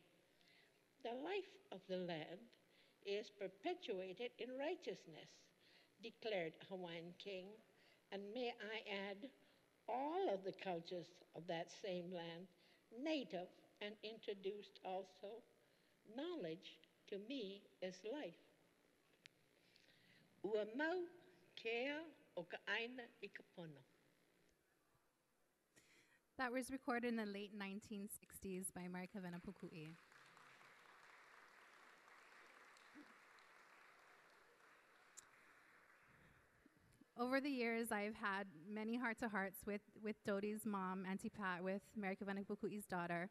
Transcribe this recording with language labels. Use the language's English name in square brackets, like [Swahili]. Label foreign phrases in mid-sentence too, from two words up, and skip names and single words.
[English] The life of the land is perpetuated in righteousness, declared a Hawaiian king, and may I add, all of the cultures of that same land, native and introduced also. Knowledge, to me, is life. [Hawaiian] Ua mau kea o ka aina I ka pono. [English] That was recorded in the late 1960s by Kawena Pukui. Over the years, I've had many heart-to-hearts with Dodi's mom, Auntie Pat, with Kawena Pukui's daughter.